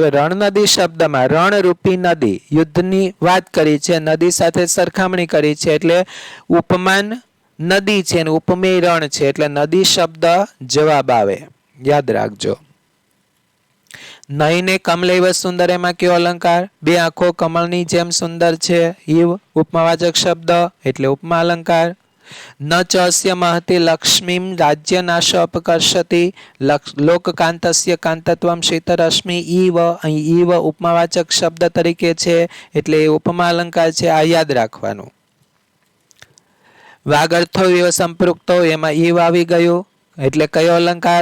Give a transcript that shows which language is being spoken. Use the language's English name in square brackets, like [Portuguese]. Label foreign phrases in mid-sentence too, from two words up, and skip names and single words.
[Gujarati] હવે રણ નદી શબ્દમાં રણરૂપી નદી, યુદ્ધની વાત કરી છે, નદી સાથે સરખામણી કરી છે એટલે ઉપમાન નદી છે અને ઉપમેય રણ છે એટલે નદી શબ્દ જવાબ આવે. યાદ રાખજો. [Sanskrit] नयने कमलैव सुंदर [Gujarati] એમાં કયો અલંકાર? 2 આંખો કમળની જેમ સુંદર છે. ઈવ ઉપમાવાચક શબ્દ એટલે ઉપમા અલંકાર. [Sanskrit] न च अस्य महति लक्ष्मीं राज्यनाश अपकर्षति लोककांतस्य कांतत्वम शीतरश्मि इव [Gujarati] અહીં ઈવ ઉપમાવાચક શબ્દ તરીકે છે એટલે એ ઉપમા અલંકાર છે, આ યાદ રાખવાનું. [Sanskrit] वाग अर्थो विव संपृक्तो [Gujarati] એમાં ઈવ આવી ગયું એટલે કયો અલંકાર?